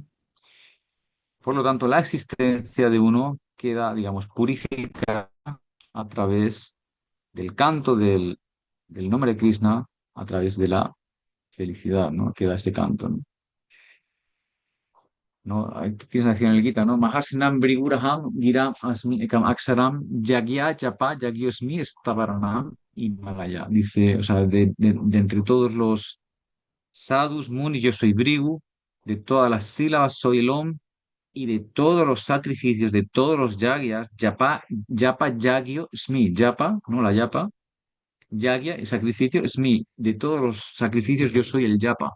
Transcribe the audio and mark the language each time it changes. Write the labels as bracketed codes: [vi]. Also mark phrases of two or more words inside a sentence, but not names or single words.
[es] Por lo tanto, la existencia de uno queda, digamos, purificada a través del canto del nombre de Krishna, a través de la felicidad, ¿no? Queda ese canto, ¿no? ¿No? Krishna decía en el Gita, ¿no? [sa] महर्षीणाम् भृगुरहम् गिराम् अस्मि एकम् अक्षरम् यज्ञ जप यज्ञोस्मि स्थावराणाम् हिमालय. [es] Dice, o sea, de entre todos los sadhus, munis, yo soy Brigu, de todas las sílabas soy el Om, y de todos los sacrificios, de todos los yagyas, [sa] जप यज्ञो स्मि जप, [es] ¿no? La Japa, Yagya, el sacrificio, Smi, de todos los sacrificios yo soy el Japa.